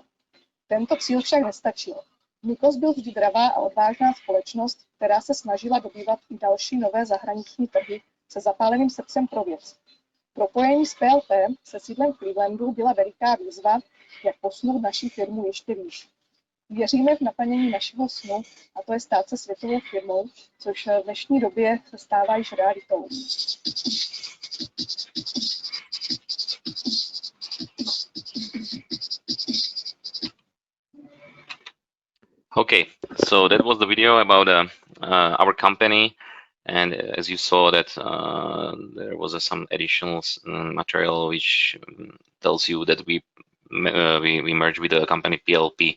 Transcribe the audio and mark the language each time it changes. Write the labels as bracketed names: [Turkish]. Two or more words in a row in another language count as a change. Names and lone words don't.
[Czech] Tento cíl však nestačil. MICOS byl vždy dravá a odvážná společnost, která se snažila dobývat i další nové zahraniční trhy se zapáleným srdcem pro věc. Propojení s PLP se sídlem v Clevelandu byla veliká výzva, jak posunout naši firmu ještě výš. Věříme v naplnění našeho snu, a to je stát se světovou firmou, což v dnešní době se stává již realitou. [English] Okay, so that was the video about our company, and as you saw that there was some additional material which tells you that we merged with the company PLP.